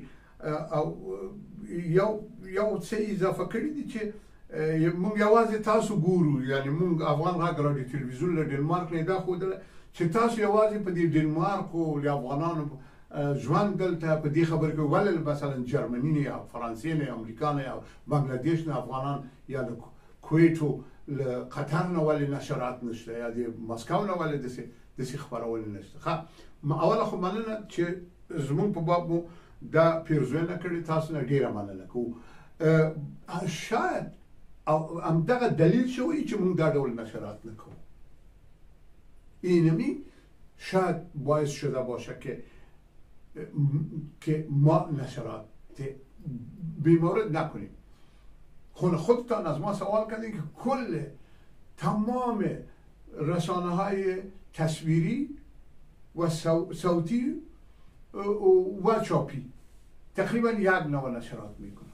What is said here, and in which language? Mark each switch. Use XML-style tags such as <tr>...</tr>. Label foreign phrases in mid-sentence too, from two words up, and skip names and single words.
<ps>او یو څه اضافه کړي دي چې مونږ یوازې تاسو ګورو، یعنی مونږ افغان غږ رادیو تلویزیون له ډنمارک نه دا ښودله چې تاسو یوازې په دې ډنمارک او د افغانانو ژوند دلته په دې خبرې کې ولې مثلا جرمني نه یا فرانسې نه یا امریکا نه یا بنګلادیش نه افغانان یا له کویت او له قطر نه ولې نشرات نشته یا د مسکو نه ولې داسې خپرول نشته. ښه اوله خو مننه چې زمونږ په باب مو دا پیرزوینه کړې، تاسو نه ډېره مننه کوو. شاید همدغه دلیل شوی چې مونږ دا ډول نشرات نکوو.</ps> <fa>اینمی شاید باعث شده باشه که که ما نشرات بیمورد نکنیم. خودتان از ما سوال کردین که کل تمام رسانه های تصویری و صوتی و چاپی تقریبا یک نوع نشرات میکنن.</fa>